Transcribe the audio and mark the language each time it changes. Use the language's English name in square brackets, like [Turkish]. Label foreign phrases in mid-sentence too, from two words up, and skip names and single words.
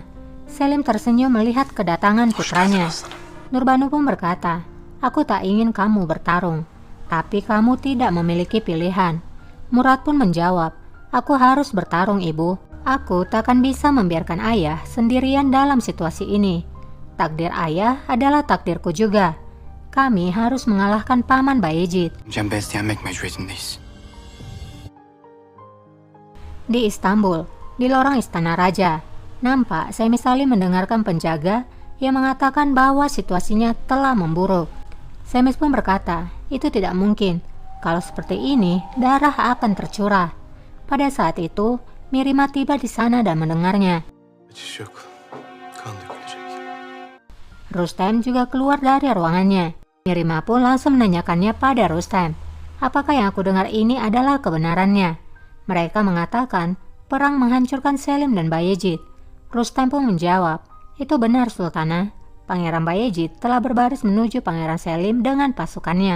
[Indonesian] Selim tersenyum melihat kedatangan putranya. Nurbanu pun berkata, aku tak ingin kamu bertarung, tapi kamu tidak memiliki pilihan. Murad pun menjawab, aku harus bertarung ibu. Aku takkan bisa membiarkan ayah sendirian dalam situasi ini. Takdir ayah adalah takdirku juga. Kami harus mengalahkan Paman Bayezid. [Turkish] Cem beslenmek mecburiyetindeyiz. [Indonesian] Di Istanbul, di lorong istana raja, nampak Semi Salim mendengarkan penjaga yang mengatakan bahwa situasinya telah memburuk. Semis pun berkata, itu tidak mungkin. Kalau seperti ini, darah akan tercurah. Pada saat itu, Mirima tiba di sana dan mendengarnya. [Turkish] Kaçış yok. Kan dökülecek. [Indonesian] Rustem juga keluar dari ruangannya. Mirima pun langsung menanyakannya pada Rustem, apakah yang aku dengar ini adalah kebenarannya? Mereka mengatakan perang menghancurkan Selim dan Bayezid. Rustem pun menjawab, itu benar Sultana. Pangeran Bayezid telah berbaris menuju Pangeran Selim dengan pasukannya.